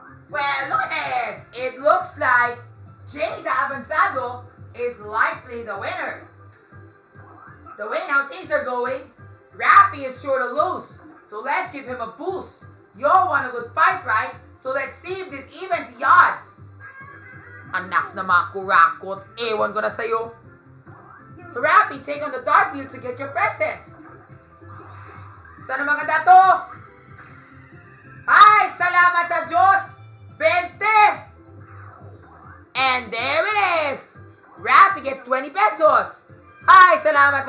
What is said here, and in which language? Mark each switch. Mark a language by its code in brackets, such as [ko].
[en] Well, look at this. It looks like Jay the Avanzado is likely the winner. The way how things are going, Rappy is sure to lose. So let's give him a boost. You all want a good fight, right? So let's see if this evens the odds. [tl] Anak na mga kurakot, ewan ko na sa'yo. [en] So Rappy, take on the dark field to get your present. [tl] Sana mga dato? Ay, salamat sa Diyos! 20! [en] And there it is! Rappy gets 20 pesos. [tl] Ay, salamat!